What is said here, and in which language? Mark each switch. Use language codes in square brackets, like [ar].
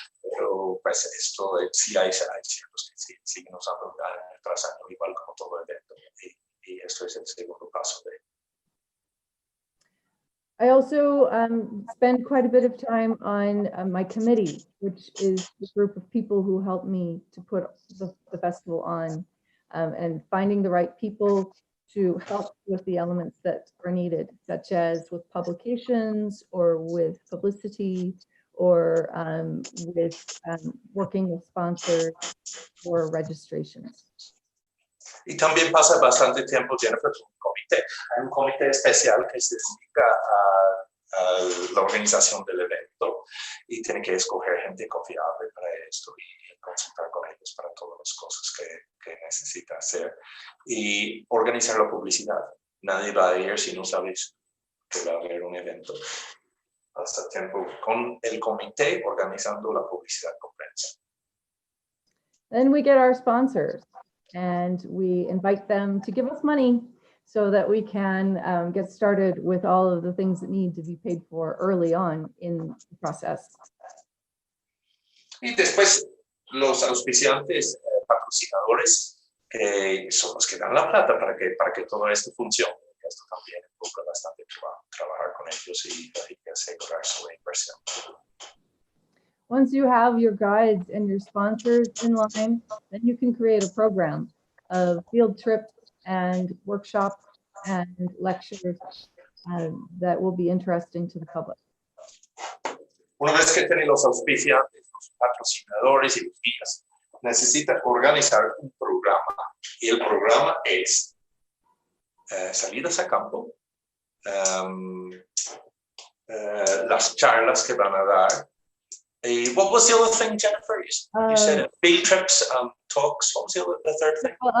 [es] Pero pues esto sí hay ciertos que siguen usando año tras año, igual como todo evento. Y esto es el segundo paso de. [en] I also spend quite a bit of time on my committee, which is the group of people who help me to put the festival on, and finding the right people to help with the elements that are needed, such as with publications or with publicity or with working with sponsors or registrations. [es] Y también pasa bastante tiempo, Jennifer, con un comité. Hay un comité especial que se dedica a la organización del evento y tiene que escoger gente confiable para esto y consultar con ellos para todas las cosas que necesita hacer y organizar la publicidad. Nadie va a ir si no sabes que va a haber un evento. Pasa tiempo con el comité organizando la publicidad con prensa. [en] Then we get our sponsors. And we invite them to give us money so that we can get started with all of the things that need to be paid for early on in the process. [es] Y después los auspiciantes, patrocinadores, son los que dan la plata para que todo esto funcione. Esto también involucra bastante trabajar con ellos y asegurar su inversión. [en] Once you have your guides and your sponsors in line, then you can create a program of field trips and workshops and lectures that will be interesting to the public. [es] Una vez que tienen los auspiciantes, los patrocinadores y los guías, necesitan organizar un programa. Y el programa es salidas a campo, las charlas que van a dar, [en] What was the other thing, Jennifer? You said field trips, talks. What was the third thing?